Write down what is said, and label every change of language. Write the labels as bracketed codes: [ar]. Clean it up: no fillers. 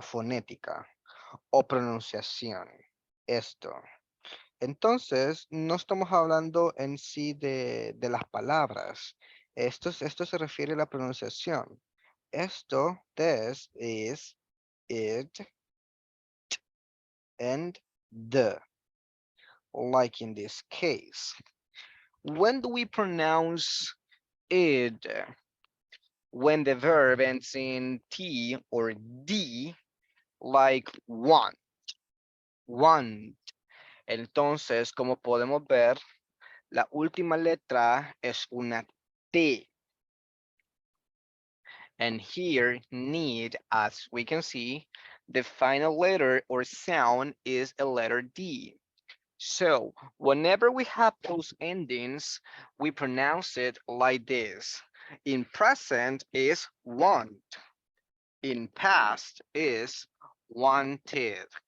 [es] Fonética o pronunciación. Esto. Entonces, no estamos hablando en sí de las palabras. Esto se refiere a la pronunciación. [en] Esto, this, is, it, and the, like in this case. When do we pronounce it? When the verb ends in T or D, like want. Want. [es] Entonces, como podemos ver, la última letra es una T. [en] And here, need, as we can see, the final letter or sound is a letter D. So whenever we have those endings, we pronounce it like this. In present is want. In past is wanted.